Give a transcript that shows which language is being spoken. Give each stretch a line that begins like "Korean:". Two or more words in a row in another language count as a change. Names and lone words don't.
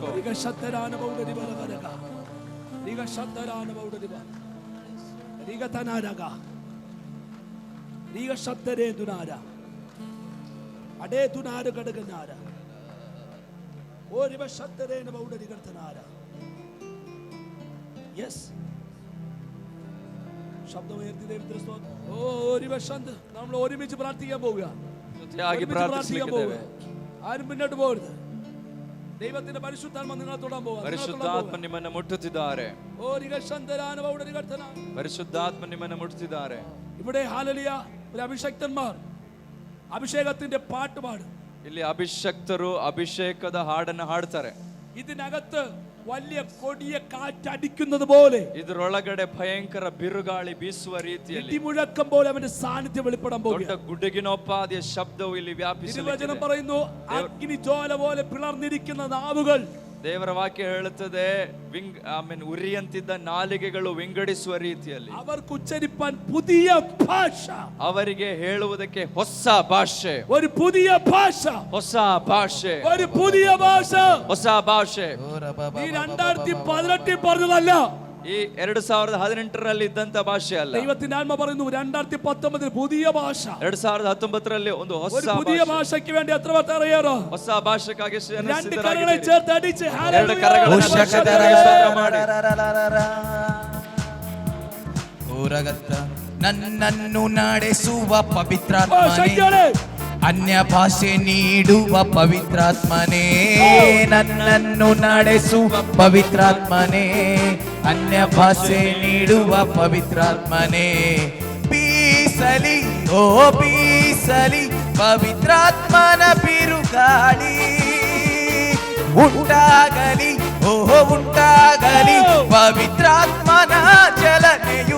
Malayalam: ಈಗ ಶಬ್ದರ ಅನುಭವದ ಬಲವರಗ, ಈಗ ಶಬ್ದರ ಅನುಭವದ ಬಲ, ಈಗ ತನಾರಗ, ಈಗ ಶಬ್ದರೇ ದುನಾರ, ಅಡೇ ದುನಾರ ಗಡಗನಾರ, ಓ ರಿವ ಶಬ್ದರೇ ಅನುಭವದ ಗರ್ತನಾರ. യെസ് ശബ്ദം ഉയർത്തി ദൈവത്തിന് സ്തോത്രം. ഓ ഒരു വർഷം നമ്മൾ ഒരുമിച്ച് പ്രാർത്ഥിക്കാൻ പോവുക. ആരും മുന്നോട്ട് പോകരുത്. ദൈവത്തിന്റെ പരിശുദ്ധാത്മ നിങ്ങളെ തൊടാൻ പോവുക.
Kannada: ಪರಿಶುದ್ಧಾತ್ಮ ನಿಮ್ಮನ್ನು ಮುಟ್ಟುತ್ತಿದ್ದಾರೆ. ഓ രിഗശന്തരാനവൗഡരി കർത്തന, ಪರಿಶುದ್ಧಾತ್ಮ ನಿಮ್ಮನ್ನು ಮುಟ್ಟುತ್ತಿದ್ದಾರೆ.
Malayalam: ഇവിടെ ഹല്ലേലൂയ ഒരു അഭിഷക്തന്മാർ അഭിഷേകത്തിന്റെ പാട്ട് പാടും.
Kannada: ಇಲ್ಲಿ ಅಭಿಷಕ್ತರು ಅಭಿಷೇಕದ ಹಾಡನ್ನು ಹಾಡ್ತಾರೆ.
Malayalam: ഇതിനകത്ത് വലിയ കൊടിയ കാറ്റടിക്കുന്നത് പോലെ,
Kannada: ಇದರೊಳಗಡೆ ಭಯಂಕರ ಬಿರುಗಾಳಿ ಬೀಸುವ ರೀತಿಯಲ್ಲಿ
Malayalam: ഇടിമുഴക്കം പോലെ അവന്റെ സാന്നിധ്യം വെളിപ്പെടാൻ
Kannada: ದೊಡ್ಡ
Malayalam: പോകുന്നു.
Kannada: ಗುಡುಗಿನೋಪಾದಿಯ ಶಬ್ದವು ಇಲ್ಲಿ
Malayalam: തിരുവചനം
Kannada: ವ್ಯಾಪಿಸಿದೆ.
Malayalam: പറയുന്നു, അഗ്നിജ്വാല പോലെ പിളർന്നിരിക്കുന്ന നാവുകൾ.
Kannada: ದೇವರ ವಾಕ್ಯ ಹೇಳುತ್ತದೆ, ಉರಿಯಂತಿದ್ದ ನಾಲಿಗೆಗಳು ವಿಂಗಡಿಸುವ ರೀತಿಯಲ್ಲಿ
Malayalam: അവർക്ക് ഉച്ചരിപ്പാൻ പുതിയ ഭാഷ,
Kannada: ಅವರಿಗೆ ಹೇಳುವುದಕ್ಕೆ ಹೊಸ ಭಾಷೆ,
Malayalam: ഒരു പുതിയ ഭാഷ,
Kannada: ಹೊಸ ಭಾಷೆ,
Malayalam: ഒരു പുതിയ ഭാഷ.
Kannada: ಹೊಸ ಭಾಷೆ.
Malayalam: ഈ 2018 പറഞ്ഞതല്ല,
Kannada: ಈ 2018ರಲ್ಲಿ ಇದ್ದಂತ ಭಾಷೆ ಅಲ್ಲ.
Malayalam: ദൈവത്തിന്റെ ആത്മ പറയുന്നു 2019 പുതിയ ഭാഷ.
Kannada: 2019ರಲ್ಲಿ ಒಂದು ಹೊಸ
Malayalam: ഒരു പുതിയ
Kannada: ಭಾಷೆ.
Malayalam: ഭാഷയ്ക്ക് വേണ്ടി എത്ര പേർ തയ്യാറോ?
Kannada: ಹೊಸ ಭಾಷೆಗಾಗಿ
Malayalam: രണ്ട് കരങ്ങളെ ചേർത്ത് അടിച്ച്
Kannada: ಎರಡು ಕರಗಳನ್ನು ಸ್ತೋತ್ರ ಮಾಡಿ. ನನ್ನನ್ನು ನಡೆಸುವ ಓ, ಪವಿತ್ರಾತ್ಮನೇ, ಶಕ್ತಿಯೇ, ಅನ್ಯ ಭಾಷೆ ನೀಡುವ ಪವಿತ್ರಾತ್ಮನೇ, ನನ್ನನ್ನು ನಡೆಸುವ ಪವಿತ್ರಾತ್ಮನೇ, ಅನ್ಯ ಭಾಷೆ ನೀಡುವ ಪವಿತ್ರಾತ್ಮನೇ, ಬೀಸಲಿ ಓ ಬೀಸಲಿ ಪವಿತ್ರಾತ್ಮನ ಬಿರುಗಾಳಿ, ಉಂಟಾಗಲಿ ಓ ಉಂಟಾಗಲಿ ಪವಿತ್ರಾತ್ಮನ ಚಲನೆಯು,